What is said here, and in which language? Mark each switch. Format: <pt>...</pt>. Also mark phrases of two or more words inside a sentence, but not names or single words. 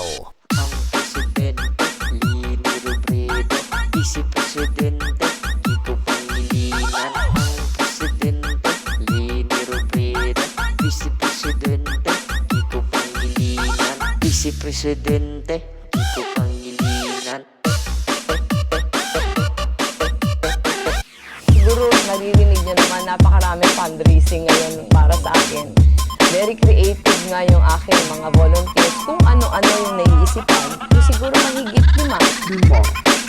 <tl>Ang presidente, Lenny Robredo. Vice-presidente, Kiko Pangilinan. Ang presidente, Lenny Robredo. Vice-presidente, Kiko Pangilinan. Vice-presidente, Kiko Pangilinan. Siguro naririnig nyo naman, napakaraming fundraising ngayon para sa akin.</tl> <en>Very creative</en> <tl>nga yung aking mga volunteers. Kung ano-ano yung naiisipan, yung siguro mahigit 5.</tl>